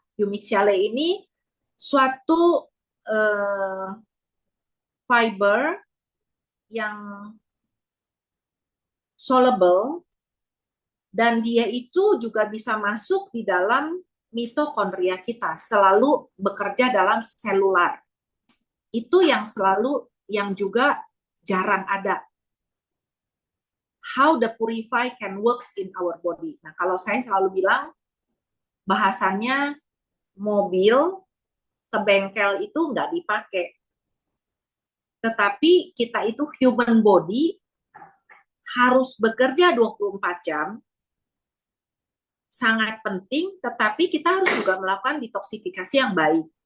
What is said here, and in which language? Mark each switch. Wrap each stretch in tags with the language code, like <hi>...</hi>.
<id>Humic-Siale ini suatu fiber yang soluble, dan dia itu juga bisa masuk di dalam mitokondria kita, selalu bekerja dalam selular. Itu yang selalu, yang juga jarang ada.</id> <en>How the Purify can works in our body.</en> <id>Nah, kalau saya selalu bilang, bahasannya mobil ke bengkel itu nggak dipakai. Tetapi kita itu human body harus bekerja 24 jam, sangat penting, tetapi kita harus juga melakukan detoksifikasi yang baik.</id>